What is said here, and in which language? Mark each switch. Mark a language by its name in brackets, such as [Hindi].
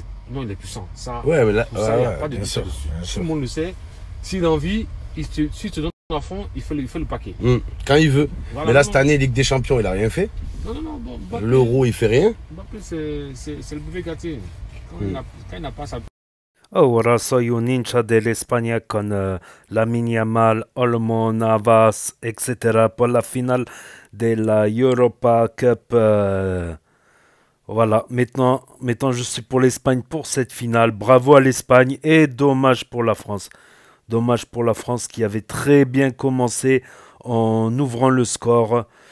[French] Non, il est puissant. Ça, ouais, mais là, il n'y a pas de doute dessus. Tout le monde le sait. S'il a envie, s'il te donne à fond, il fait le paquet. Quand il veut. Voilà, mais là, cette année, Ligue des Champions, il n'a rien fait. Non. L'Euro, il fait rien. Mbappé, c'est le buffet gâté. Quand il n'a pas sa... [Spanish] Ahora soy un hincha de España con Lamine Yamal, Olmo, Navas, etc. [French] pour la finale de la Europa Cup. Voilà, maintenant je suis pour l'Espagne pour cette finale. Bravo à l'Espagne et dommage pour la France. Dommage pour la France qui avait très bien commencé en ouvrant le score.